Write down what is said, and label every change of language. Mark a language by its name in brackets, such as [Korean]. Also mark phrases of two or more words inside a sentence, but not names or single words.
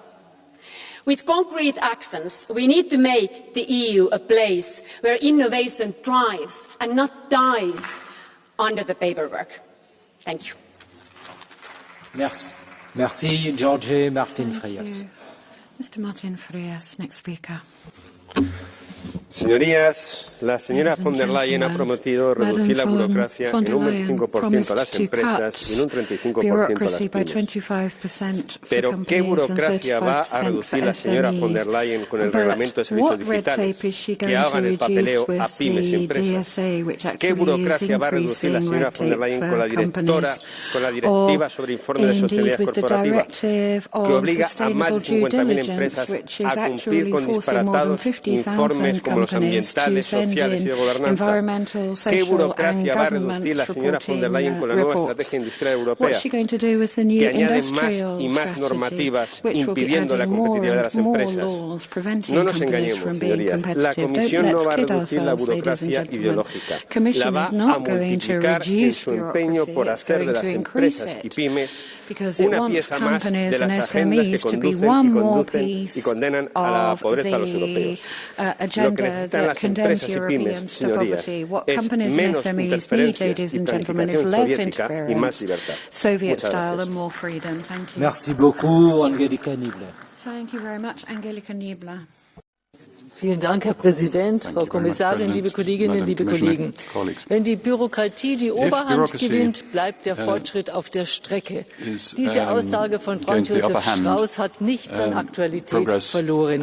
[English] With concrete actions, we need to make the EU a place where innovation thrives and not dies under the paperwork. Thank you. [French] Merci. Merci, Jorge Martin Frias. [English] Mr. Martin Frias, next speaker. [Spanish] Señorías, la señora von der Leyen ha prometido reducir la burocracia en un 25% a las empresas y en un 35% a las pymes. Pero, ¿qué burocracia va a reducir la señora von der Leyen con el reglamento de servicios digitales que hagan el papeleo a pymes y empresas? ¿Qué burocracia va a reducir la señora von der Leyen con la directiva sobre informe de sostenibilidad corporativa que obliga a más de 50.000 empresas a cumplir con disparatados informes como los ambientales, sociales y de gobernanza? ¿Qué burocracia va a reducir la señora von der Leyen con la nueva estrategia industrial europea, que añade más y más normativas impidiendo la competitividad de las empresas? No nos engañemos, señorías. La Comisión no va a reducir la burocracia ideológica. La va a multiplicar en su empeño por hacer de las empresas y pymes una pieza más de las agendas que conducen y condenan a la pobreza a los europeos. Lo que necesitan las empresas y pymes, señorías, es menos interferencias y planificación soviética y más libertad. Muchas gracias. [French] Merci beaucoup, Angelika Niebler. [English] Thank you very much, Angelika Niebler. [German] Vielen Dank, Herr Präsident, Frau Kommissarin, liebe Kolleginnen, liebe Kollegen. Wenn die Bürokratie die Oberhand gewinnt, bleibt der Fortschritt auf der Strecke. Diese Aussage von Franz Josef Strauß hat nichts an Aktualität verloren.